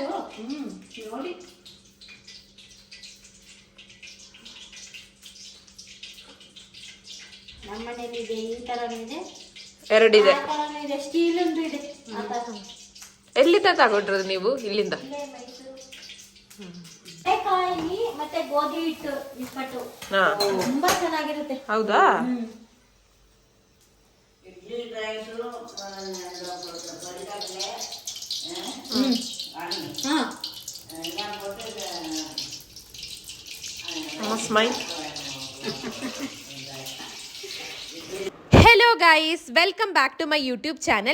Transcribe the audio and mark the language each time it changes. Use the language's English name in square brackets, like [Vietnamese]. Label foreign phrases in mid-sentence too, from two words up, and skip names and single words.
[Kannada] ನೋಡಿ ನಮ್ಮ ಮನೇಲಿ ಇದೆ, ಈ ತರನೂ ಇದೆ, ಎರಡಿದೆ, ಇದೆ, ಸ್ಟೀಲ್ ಒಂದು ಇದೆ. ಎಲ್ಲಿಂದ ತಗೊಂಡ್ರದು ನೀವು? ಇಲ್ಲಿಂದ? ಕಾಯಿ ಮತ್ತೆ ಗೋಧಿ ಹಿಟ್ಟು ನಿಪ್ಪಟ್ಟು ತುಂಬಾ ಚೆನ್ನಾಗಿರುತ್ತೆ. ಹೌದಾ? [English] സ്മൈൽ. Hello guys, welcome back to my YouTube channel.